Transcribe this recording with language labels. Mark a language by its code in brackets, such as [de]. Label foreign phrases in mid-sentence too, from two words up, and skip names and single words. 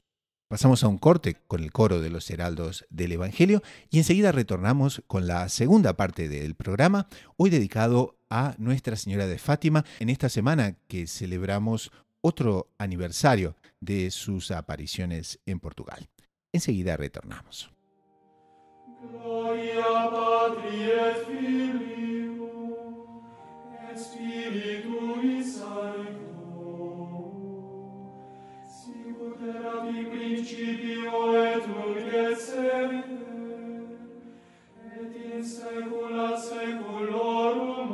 [es] Pasamos a un corte con el coro de los heraldos del Evangelio y enseguida retornamos con la segunda parte del programa, hoy dedicado a Nuestra Señora de Fátima, en esta semana que celebramos otro aniversario de sus apariciones en Portugal. Enseguida retornamos. [la] Gloria Patri et Filio et Spiritui Sancto, sicut erat in principio et nunc et semper, et in saecula saeculorum.